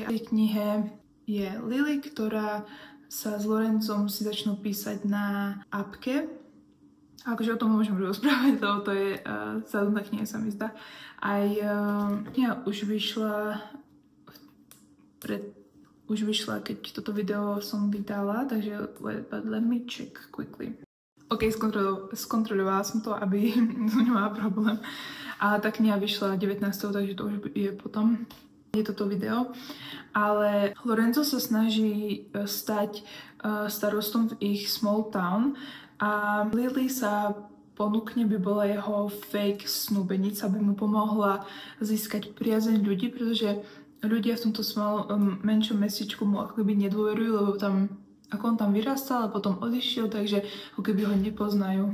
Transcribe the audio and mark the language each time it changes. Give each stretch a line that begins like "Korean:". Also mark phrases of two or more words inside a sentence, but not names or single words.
Slovak: A v knihe je Lily, ktorá sa s Lorencom si začnú písať na appke. A akože o tom môžem rozprávať, lebo to je záľudná kniha, sa mi zdá. Aj kniha už vyšla, keď toto video som vydala, takže
English: let me check quickly.
Slovak: OK, skontrolovala som to, aby nemala problém. A tá kniha vyšla 19. takže to už je potom. Je toto video. Ale Lorenzo sa snaží stať starostom v ich
English: small town
Slovak: a Lily sa ponúkne, by bola jeho fake snúbenica, aby mu pomohla získať priazeň ľudí, pretože ľudia v tomto menšom mestečku mu ako keby nedôverujú, lebo tam, ako on tam vyrastal a potom odišiel, takže ako keby ho nepoznajú.